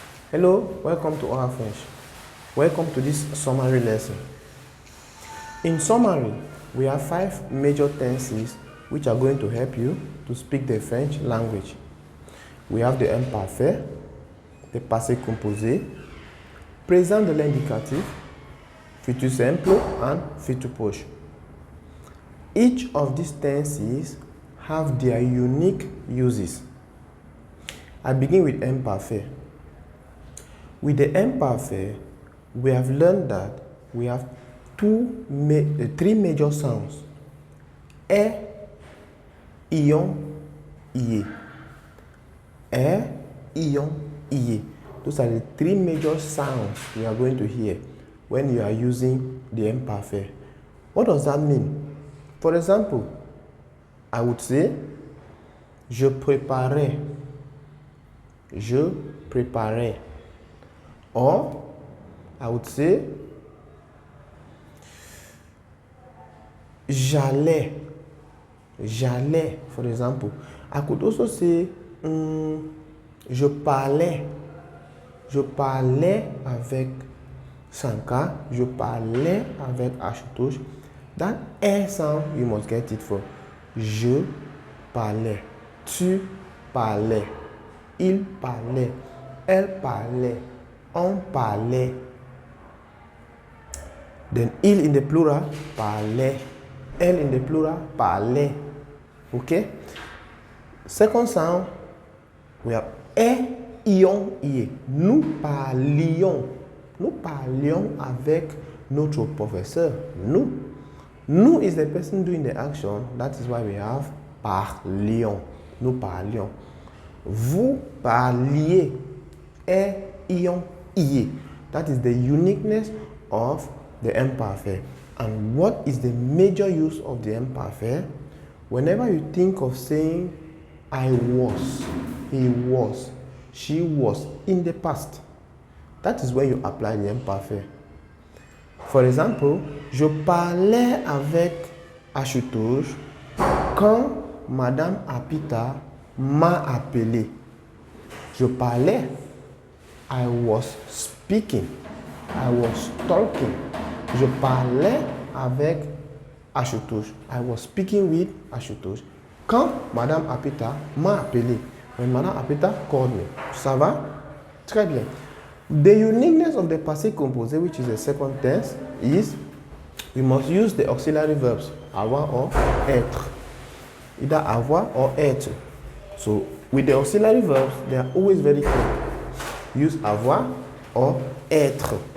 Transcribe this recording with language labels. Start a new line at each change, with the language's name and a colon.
English: Hello, welcome to Oral French. Welcome to this summary lesson. In summary, we have 5 major tenses which are going to help you to speak the French language. We have the imparfait, the passé composé, présent de l'indicatif, futur simple, and futur proche. Each of these tenses have their unique uses. I begin with imparfait. With the imparfait, we have learned that we have three major sounds. E, ion, ie. E, ion, ie. Those are the 3 major sounds you are going to hear when you are using the imparfait. What does that mean? For example, I would say,
French: je préparais. Je préparais.
English: Or, I would say,
French: j'allais. J'allais,
English: for example. I could also say,
French: je parlais. Je parlais avec Sanka. Je parlais avec Ashutosh.
English: That air sound, you must get it for.
French: Je parlais. Tu parlais. Il parlait. Elle parlait. On parlait.
English: Then il in the plural, parlait. Elle in the plural, parlait. Okay? Second sound, we have e, ion, ie.
French: Nous parlions. Nous parlions avec notre professeur.
English: Nous. Nous is the person doing the action. That is why we have parlions.
French: Nous parlions. Vous parliez.
English: E, ion, ie. That is the uniqueness of the imparfait. And what is the major use of the imparfait? Whenever you think of saying I was, he was, she was in the past, that is when you apply the imparfait.
French: For example, je parlais avec Ashutosh quand Madame Apita m'a appelé. Je parlais.
English: I was speaking. I was talking.
French: Je parlais avec Ashutosh.
English: I was speaking with Ashutosh.
French: Quand Madame Apita m'a appelé.
English: When Madame Apita called me.
French: Ça va? Très bien.
English: The uniqueness of the passé composé, which is the second tense, is we must use the auxiliary verbs avoir or être. Either avoir or être. So with the auxiliary verbs, they are always very clear. Use avoir or être.